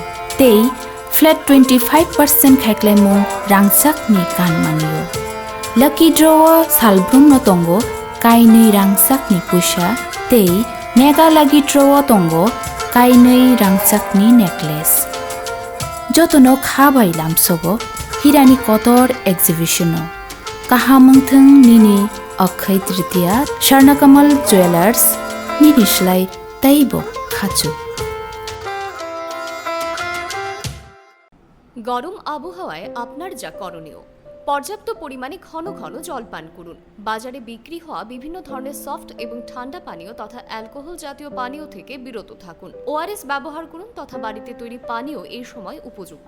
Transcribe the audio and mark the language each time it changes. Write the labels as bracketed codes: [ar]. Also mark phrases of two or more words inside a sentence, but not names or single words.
[trp] Tei Flat 25% Khaiklemung Rangsak ni Kanmaneyo [en] Lucky Draw [trp] salbrungno tongo kainui rangchakni puisa tei [en] Mega Lucky Draw [trp] tongo kainui rangchakni necklace. Jotono khabai lamsogo hirani kotor exhibition kahamungthung nini Akshay Tritiya Swarnakamal Jewelers nini slai taibo khachu. [bn] গরম আবহাওয়ায় আপনার যা করণীয়, পর্যাপ্ত পরিমাণে ঘন ঘন জল পান করুন। বাজারে বিক্রি হওয়া বিভিন্ন ধরনের সফট এবং ঠান্ডা পানীয় তথা অ্যালকোহল জাতীয় পানীয় থেকে বিরত থাকুন। ওআরএস ব্যবহার করুন তথা বাড়িতে তৈরি পানীয় এই সময় উপযুক্ত।